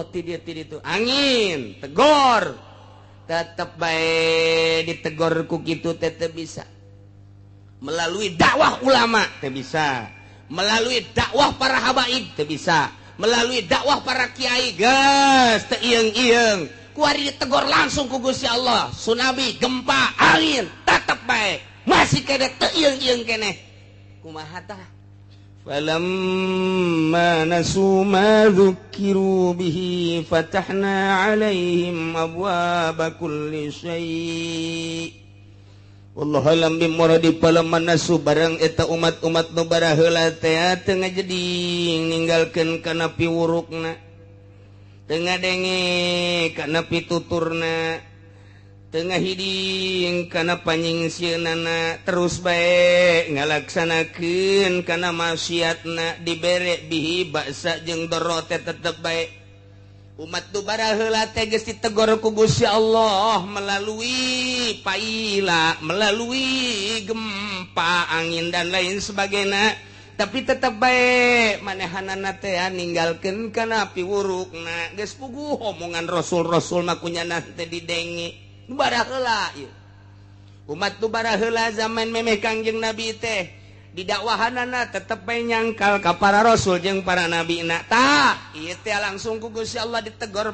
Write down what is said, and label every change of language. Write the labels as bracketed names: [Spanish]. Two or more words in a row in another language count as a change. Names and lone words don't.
[Sundanese] ti dieu itu angin tegor tetep bae ditegor ku kitu teh teu bisa melalui dakwah ulama teu bisa melalui dakwah para habaib teu bisa melalui dakwah para kiai geus teu ieung-ieung ku ari ditegor langsung ku Gusti Allah tsunami gempa angin tetep bae masih kene teu ieung-ieung keneh kumaha tah [Arabic] فَلَمَّا نَسُوا مَا ذُكِّرُوا بِهِ فَتَحْنَا عَلَيْهِمْ أَبْوَابَ كُلِّ شَيْءٍ Wallahu أعلم بمراده فلما نسوا [Sundanese] barang eta umat-umat nu baraheula teh teu ngajading ninggalkeun kana piwurukna teu ngadenge kana pituturna tengah hiding kana panyingsieunana terus bae ngalaksanakeun kana maksiatna dibere bihi baksa jeung doro teh tetep bae umat tu baraheula teh geus ditegor ku Gusti Allah melalui paila melalui gempa angin [Indonesian] dan lain sebagainya [Sundanese] tapi tetep bae manehanana teh ninggalkeun kana piwurukna geus puguh omongan rasul-rasul mah kunyana teh didenge baraheula umat tu baraheula zaman memeh Kangjeng Nabi teh di dakwahanana tetep bae nyangkal ka para rasul jeung para nabina tah ieu teh langsung ku Gusti Allah ditegor